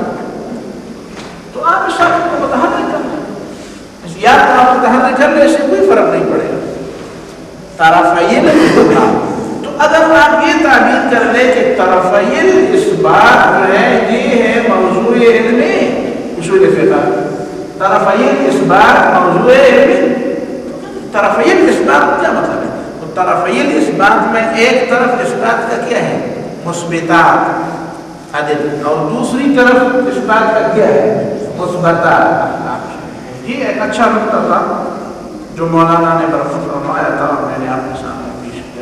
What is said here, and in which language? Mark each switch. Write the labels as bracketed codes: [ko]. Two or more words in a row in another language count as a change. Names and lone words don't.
[ur] تو آپ اس ساکن کو متحرک کر لیں یا تو آپ متحرک کر لیں اس سے کوئی فرق نہیں پڑے گا. طرفین اثبات. تو اگر آپ یہ تعبیر کر لیں کہ طرفین اثبات جو ہے یہ ہے موضوع علم اصول فقہ. طرفین اثبات موضوع علم. طرفین اثبات کیا مطلب ہے؟ تو طرفین اثبات میں ایک طرف اثبات کا کیا ہے مثبتات عدد اور دوسری طرف اثبات کا کیا ہے مثبتات. یہ ایک اچھا نقطہ تھا جو مولانا نے برفت فرمایا تھا اور میں نے آپ کے سامنے پیش کیا.